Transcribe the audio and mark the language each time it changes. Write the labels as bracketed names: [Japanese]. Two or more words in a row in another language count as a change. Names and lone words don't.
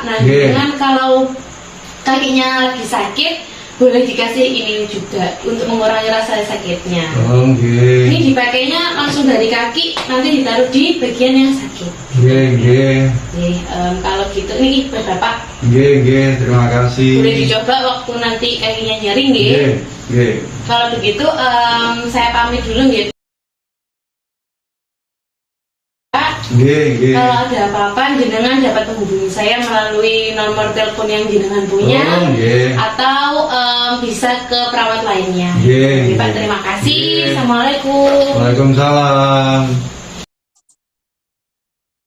[Indonesian] Nah, jenengan kalau kakinya lagi sakit boleh dikasih ini juga untuk mengurangi rasa sakitnya. Oh, nggih. Ini dipakainya langsung dari kaki, nanti ditaruh di bagian yang sakit. Nggih. Kalau gitu ini buat Bapak. Nggih, terima kasih. Boleh dicoba waktu nanti kakinya nyeri nggih. Nggih. Kalau begitu saya pamit dulu nggih. Pak, Nggih. kalau ada apa-apa jenengan dapat menghubungi saya melalui nomor telepon yang jenengan punya, atau bisa ke perawat lainnya. Nggih. Pak, terima kasih. Assalamualaikum. Waalaikumsalam.